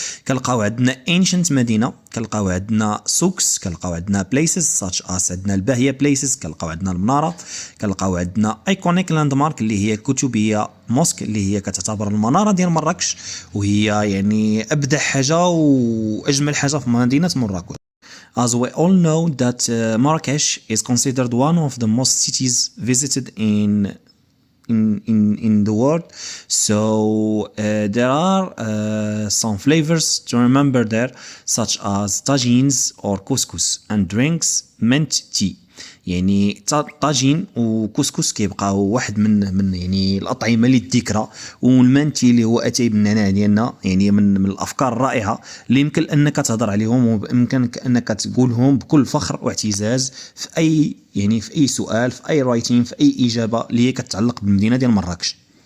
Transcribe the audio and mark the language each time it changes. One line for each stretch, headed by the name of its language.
Arabic: كنلقاو عندنا ancient مدينة، كنلقاو عندنا سوكس، كنلقاو عندنا
English: places such as
Arabic: عندنا الباهية places، كنلقاو عندنا المنارة، كنلقاو عندنا
English: iconic landmark
Arabic: اللي هي كتبية موسك اللي هي كتعتبر المنارة ديال مراكش، وهي يعني أبدع حاجة وأجمل حاجة في مدينة مراكش.
English: As we all know that Marrakesh is considered one of the most cities visited in the world. So there are some flavors to remember there, such as tagines or couscous, and drinks mint tea.
Arabic: يعني طاجين وكسكس كيبقاو واحد من يعني الاطعمه اللي الذكرى، والمانتي اللي هو اتاي بالنعناع ديالنا، يعني من الافكار الرائعه اللي يمكن انك تهضر عليهم وبامكانك انك تقولهم بكل فخر واعتزاز في اي سؤال، في اي رايتين، في اي اجابه اللي هي كتعلق بالمدينه ديال مراكش.